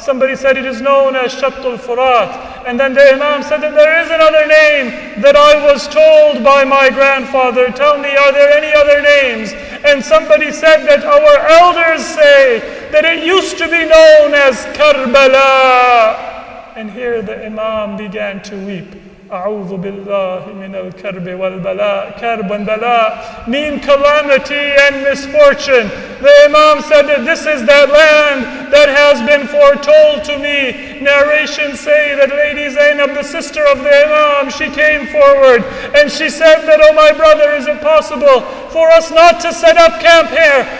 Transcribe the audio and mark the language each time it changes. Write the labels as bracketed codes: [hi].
[en] Somebody said it is known as Shabtul Furat. And then the Imam said that there is another name that I was told by my grandfather. Tell me, are there any other names? And somebody said that our elders say that it used to be known as Karbala. And here the Imam began to weep. [ar] أعوذ بالله من الكرب والبلاء. [en] Karb and bala mean calamity and misfortune. The Imam said that this is that land that has been foretold to me. Narrations say that Lady Zainab, the sister of the Imam, she came forward and she said that, oh my brother, is it possible for us not to set up camp here?